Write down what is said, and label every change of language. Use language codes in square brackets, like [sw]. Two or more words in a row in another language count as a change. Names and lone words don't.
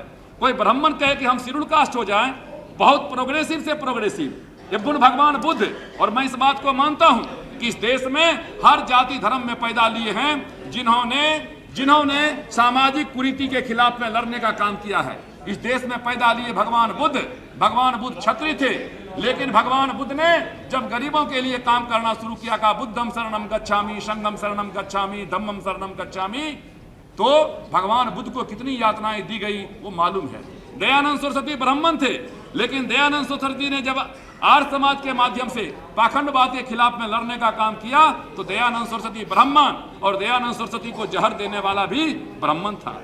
[hi] कोई ब्राह्मण कहे कि हम [en] Scheduled Caste [hi] हो जाएं, बहुत प्रोग्रेसिव से प्रोग्रेसिव, ये गुण भगवान बुद्ध, और मैं इस बात को मानता हूं कि इस देश में हर जाति धर्म में पैदा लिए हैं जिन्होंने सामाजिक कुरीति के खिलाफ में लड़ने का काम किया है। इस देश में पैदा लिए भगवान बुद्ध क्षत्रिय थे, लेकिन भगवान बुद्ध ने जब गरीबों के लिए काम करना शुरू किया, कहा [pi] बुद्धम शरणम गच्छामि, संघम शरणम गच्छामि, धम्मम शरणम गच्छामि, [hi] तो भगवान बुद्ध को कितनी यातनाएं दी गई वो मालूम है। दयानंद सरस्वती ब्राह्मण थे, लेकिन दयानंद सरस्वती ने जब आर्य समाज के माध्यम से पाखंडवाद के खिलाफ में लड़ने का काम किया, तो दयानंद सरस्वती ब्राह्मण, और दयानंद सरस्वती को जहर देने वाला भी ब्राह्मण था।